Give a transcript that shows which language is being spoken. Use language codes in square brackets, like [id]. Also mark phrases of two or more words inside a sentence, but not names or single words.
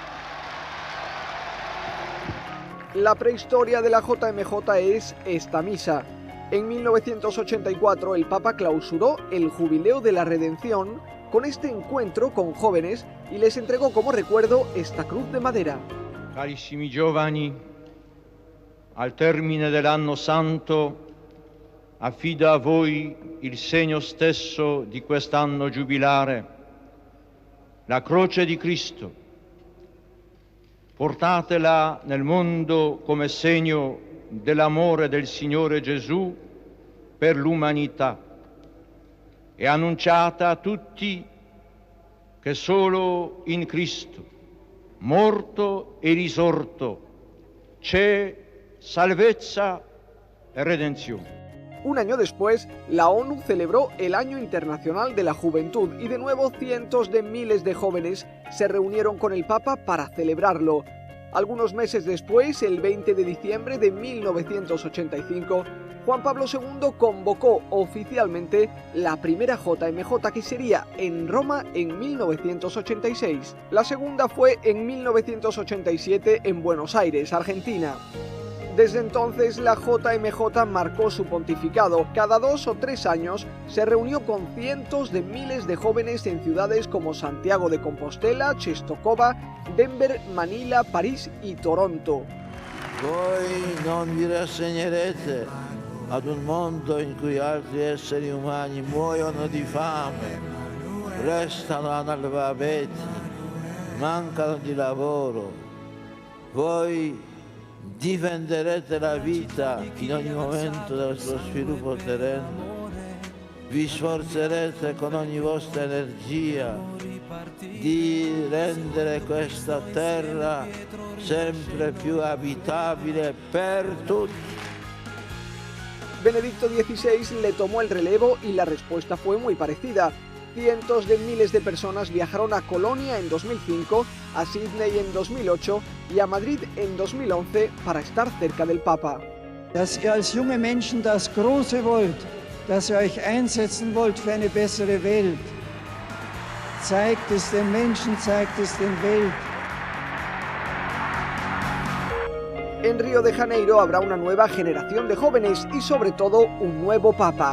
[es] La prehistoria de la JMJ es esta misa. En 1984 el Papa clausuró el Jubileo de la Redención con este encuentro con jóvenes y les entregó como recuerdo esta cruz de madera. [it] Carissimi giovani, al termine dell'anno santo affido a voi il segno stesso di quest'anno giubilare, la croce di Cristo. Portatela nel mondo come segno dell'amore del Signore Gesù per l'umanità e annunciate a tutti che solo in Cristo, morto e risorto, c'è salvezza e redenzione. [es] Un año después, la ONU celebró el Año Internacional de la Juventud y de nuevo cientos de miles de jóvenes se reunieron con el Papa para celebrarlo. Algunos meses después, el 20 de diciembre de 1985, Juan Pablo II convocó oficialmente la primera JMJ, que sería en Roma en 1986. La segunda fue en 1987 en Buenos Aires, Argentina. Desde entonces la JMJ marcó su pontificado. Cada 2 o 3 años se reunió con cientos de miles de jóvenes en ciudades como Santiago de Compostela, Czestochowa, Denver, Manila, París y Toronto. [it] Voi non vi rassegnerete ad un mondo in cui altri esseri umani muoiono di fame, restano analfabeti, mancano di lavoro. Voi difenderete la vita in ogni momento del suo sviluppo terreno, vi sforzerete con ogni vostra energia di rendere questa terra sempre più abitabile per tutti. [es] Benedicto XVI le tomó el relevo y la respuesta fue muy parecida. Cientos de miles de personas viajaron a Colonia en 2005, a Sydney en 2008 y a Madrid en 2011 para estar cerca del Papa. [de] Dass ihr als junge Menschen das Große wollt, dass ihr euch einsetzen wollt für eine bessere Welt. Zeigt es den Menschen, zeigt es den Welt. [es] En Río de Janeiro habrá una nueva generación de jóvenes y sobre todo un nuevo Papa.